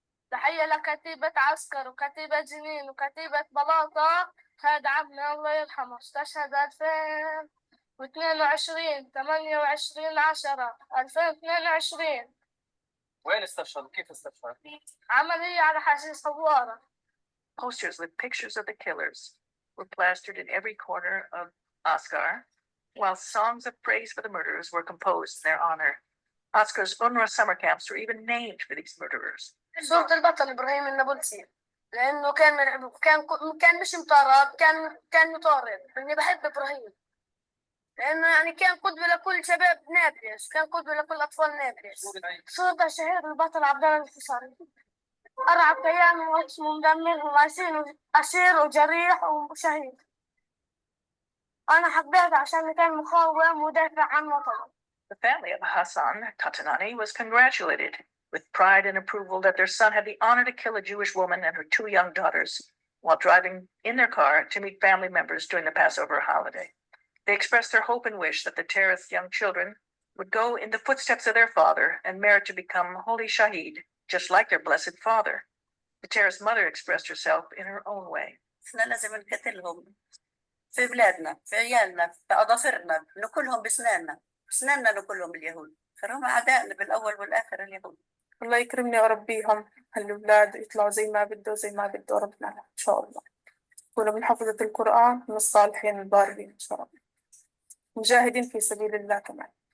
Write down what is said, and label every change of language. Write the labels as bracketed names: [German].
[Arabic] تحية لكتيبة عسكر وكتيبة جنين وكتيبة بلاطة، هذا عمنا الله يرحمه استشهد 2022 28/10/2022. وين استشهد؟ كيف استشهد؟ عملية على حشيش حوارة. [English] Posters with pictures of the killers were plastered in every corner of Askar, while songs of praise for the murderers were composed in their honor. Askar's UNRWA summer camps were even named for these murderers. [Arabic] صورة البطل إبراهيم النابلسي لأنه كان مش مطارد، كان مطارد. إني بحب إبراهيم لأنه يعني كان قدوة لكل شباب نابلس، كان قدوة لكل أطفال نابلس. صورة الشهيد البطل عبد الله الحصري، 4 أيام واسمه مدمر وأسير وجريح وشهيد. أنا حبيته عشان كان مقاوم ودافع عن وطنه. [English] The family of Hassan Katanani was congratulated with pride and approval that their son had the honor to kill a Jewish woman and her 2 young daughters while driving in their car to meet family members during the Passover holiday. They expressed their hope and wish that the terrorist's young children would go in the footsteps of their father and merit to become holy shaheed, just like their blessed father. The terrorist's mother expressed herself in her own way. [Arabic] احنا لازم نقتلهم في بلادنا، في عيالنا، في أظافرنا، ناكلهم بسناننا ناكلهم اليهود، فهم أعدائنا بالأول والآخر اليهود. الله يكرمني ويربيهم، هالأولاد يطلعوا زي ما بده ربنا إن شاء الله، يكونوا من حفظة القرآن من الصالحين البارين إن شاء الله، مجاهدين في سبيل الله كمان.